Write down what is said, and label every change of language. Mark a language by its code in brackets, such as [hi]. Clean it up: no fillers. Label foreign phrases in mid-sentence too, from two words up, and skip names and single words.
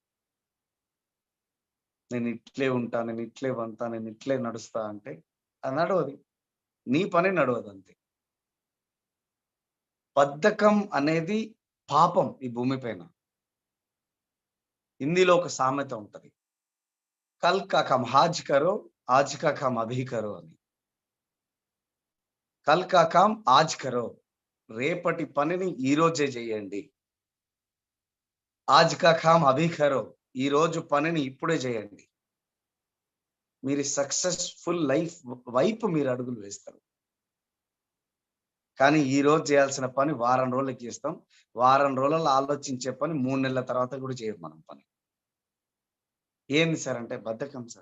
[te] నేను ఇట్లే ఉంటా, నేను ఇట్లే వంతా, నేను ఇట్లే నడుస్తా అంటే అది నడవది. నీ పని నడవదు అంతే. బద్ధకం అనేది పాపం ఈ భూమి పైన. హిందీలో ఒక సామెత ఉంటది, [hi] कल का काम आज करो, आज का काम अभी करो అని. कल का काम आज करो, [te] రేపటి పనిని ఈ రోజే చేయండి. [hi] आज का काम अभी करो, [te] ఈ రోజు పనిని ఇప్పుడే చేయండి. మీరు [en] successful life [te] వైపు మీరు అడుగులు వేస్తారు. కానీ ఈ రోజు చేయాల్సిన పని వారం రోజులకి చేస్తాం. వారం రోజులలో ఆలోచించే పని 3 నెలల తర్వాత కూడా చేయం మనం పని. ఏంది సార్ అంటే బద్ధకం సార్.